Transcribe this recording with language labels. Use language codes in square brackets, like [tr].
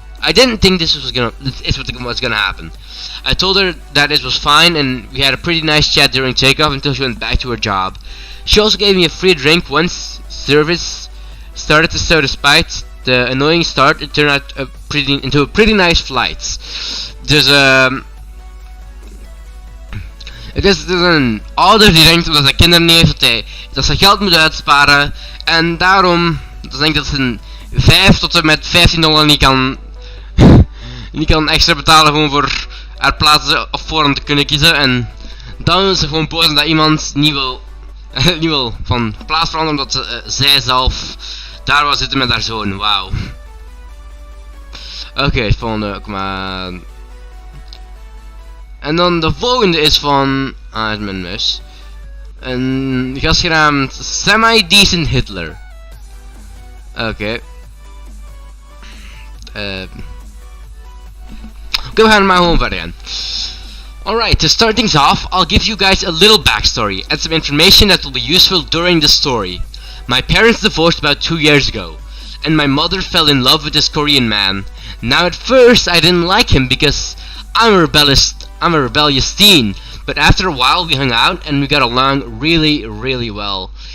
[en] I didn't think this was gonna happen. I told her that it was fine, and we had a pretty nice chat during takeoff until she went back to her job. She also gave me a free drink once service started, so despite the annoying start, it turned out into a pretty nice flight. [nl] Dus het is een ouder die denkt dat hij kinderen heeft, dat ze geld moet uitsparen, en daarom denkt dat ze een 5 tot en met $15 niet kan extra betalen gewoon voor haar plaatsen of voor hem te kunnen kiezen. En dan is ze gewoon boos dat iemand niet wil van plaats veranderen omdat zij zelf daar wil zitten met haar zoon. Wauw. Oké, het volgende, kom maar. En dan de volgende is van... is mijn muis. Een gast genaamd Semi-Decent Hitler. Oké. We gaan er maar gewoon verder gaan. [en] Alright, to start things off, I'll give you guys a little backstory and some information that will be useful during the story. My parents divorced about 2 years ago, and my mother fell in love with this Korean man. Now at first I didn't like him because I'm a rebellious teen, but after a while we hung out and we got along really well.